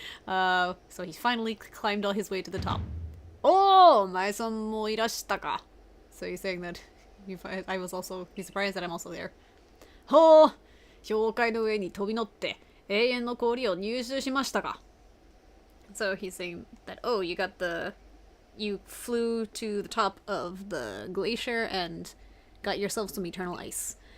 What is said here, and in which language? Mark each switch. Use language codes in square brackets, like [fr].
[en] So he finally climbed all his way to the top. [ja] お前さんもいらしたか。 [en] So he's saying that I was also, he's surprised that I'm also there. [ja] ほう、氷塊の上に飛び乗って永遠の氷を入手しましたか。 [en] So he's saying that, oh, you flew to the top of the glacier and got yourself some eternal ice.